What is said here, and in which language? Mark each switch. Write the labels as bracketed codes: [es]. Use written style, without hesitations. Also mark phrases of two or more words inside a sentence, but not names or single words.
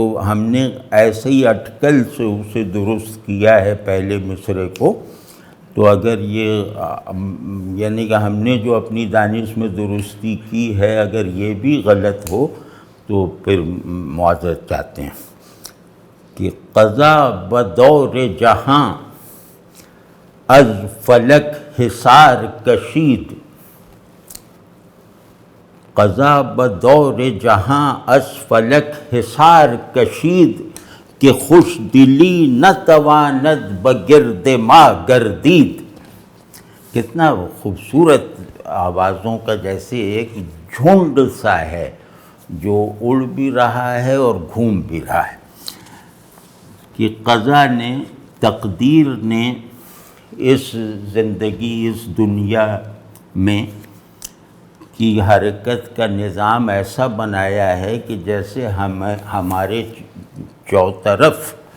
[ur] ہم نے ایسے ہی اٹکل سے اسے درست کیا ہے پہلے مصرعے کو، تو اگر یہ یعنی کہ ہم نے جو اپنی دانش میں درستی کی ہے اگر یہ بھی غلط ہو تو پھر معذرت چاہتے ہیں کہ [fa] قضا بدور جہاں از فلک حصار کشید، قضا بدور جہاں از فلک حصار کشید، کہ خوش دلی نہ تواند بگرد ما گردید۔ [ur] کتنا خوبصورت آوازوں کا جیسے ایک جھنڈ سا ہے جو اڑ بھی رہا ہے اور گھوم بھی رہا ہے، کہ قضا نے تقدیر نے اس زندگی، اس دنیا میں کی حرکت کا نظام ایسا بنایا ہے کہ جیسے ہمارے چوطرف